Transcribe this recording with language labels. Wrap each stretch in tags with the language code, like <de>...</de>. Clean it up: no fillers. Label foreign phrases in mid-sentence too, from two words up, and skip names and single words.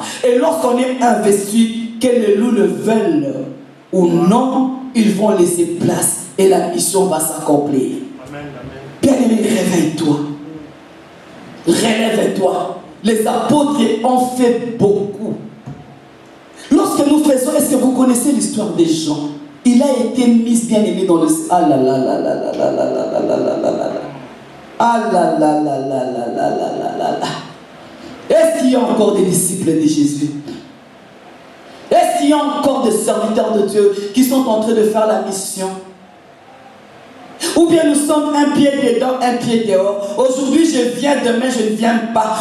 <fr>Et lorsqu'on est investi, que les loups le veulent ou non, ils vont laisser place et la mission va s'accomplir. Bien-aimé, réveille-toi. Relève-toi. Les apôtres ont fait beaucoup. Lorsque nous faisons, est-ce que vous connaissez l'histoire des gens? Il a été mis, bien-aimé, dans le... Ah là là là là là là là là là là là là. Ah là là là là là là là là là. Est-ce qu'il y a encore des disciples de Jésus? Est-ce qu'il y a encore des serviteurs de Dieu qui sont en train de faire la mission? Ou bien nous sommes un pied dedans, un pied dehors. Aujourd'hui je viens, demain je ne viens pas.</fr>